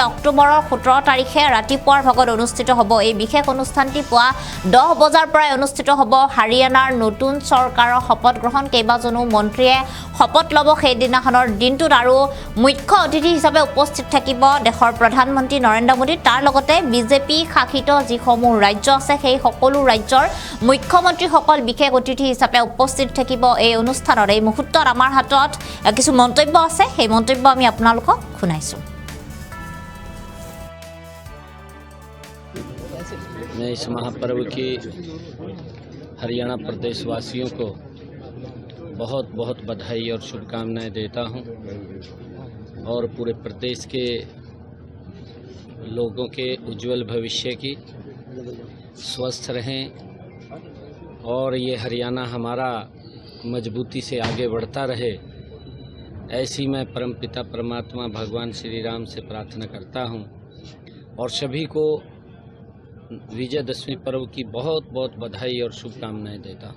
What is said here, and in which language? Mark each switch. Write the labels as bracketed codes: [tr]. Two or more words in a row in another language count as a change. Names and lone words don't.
[as] অক্টোবৰৰ 17 তাৰিখে ৰাতিপুৱাৰ ভাগত অনুষ্ঠিত হ'ব এই বিশেষ অনুষ্ঠানটি পুৱা 10 বজাৰ পৰা অনুষ্ঠিত হ'ব হাৰিয়ানাৰ নতুন চৰকাৰৰ শপত গ্ৰহণ কেইবাজনো মন্ত্ৰীয়ে শপত ল'ব সেই দিনাখনৰ দিনটোত আৰু মুখ্য অতিথি হিচাপে উপস্থিত থাকিব দেশৰ প্ৰধানমন্ত্ৰী নৰেন্দ্ৰ মোদী তাৰ লগতে বিজেপি শাসিত যিসমূহ ৰাজ্য আছে সেই সকলো ৰাজ্যৰ মুখ্যমন্ত্ৰীসকল বিশেষ অতিথি হিচাপে উপস্থিত থাকিব এই অনুষ্ঠানত এই মুহূৰ্তত আমাৰ হাতত কিছু মন্তব্য আছে সেই মন্তব্য আমি আপোনালোকক শুনাইছো [hi] मैं इस महापर्व की हरियाणा प्रदेशवासियों को बहुत बहुत बधाई और शुभकामनाएं देता हूं और पूरे प्रदेश के लोगों के उज्जवल भविष्य की स्वस्थ रहें और ये हरियाणा हमारा मजबूती से आगे बढ़ता रहे ऐसी मैं परमपिता परमात्मा भगवान श्री राम से प्रार्थना करता हूं और सभी को विजयदशमी पर्व की बहुत बहुत बधाई और शुभकामनाएं देता हूं।